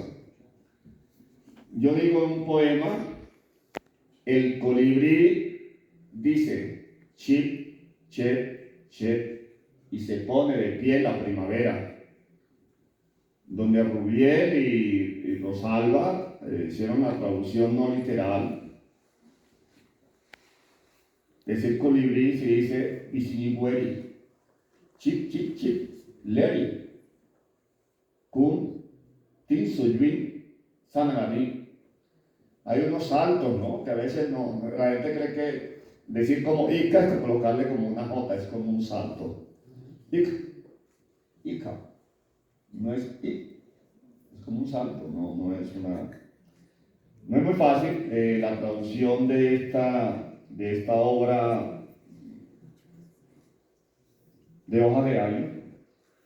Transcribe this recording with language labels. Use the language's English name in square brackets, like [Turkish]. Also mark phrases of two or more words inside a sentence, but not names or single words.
[Spanish] Yo digo en un poema, el colibrí dice chip, chep, chep, y se pone de pie en la primavera. Donde Rubiel y Rosalba hicieron la traducción no literal. Ese colibrí se dice Isinigueri, chip, chip, chip, leri, kun, tin, soyuin, sanagani. Hay unos saltos, ¿no? Que a veces la gente cree que decir como Ica es colocarle como una J, es como un salto. Ica. No es I, es como un salto, no es una. No es muy fácil la traducción de esta obra de Hoja de Ayo.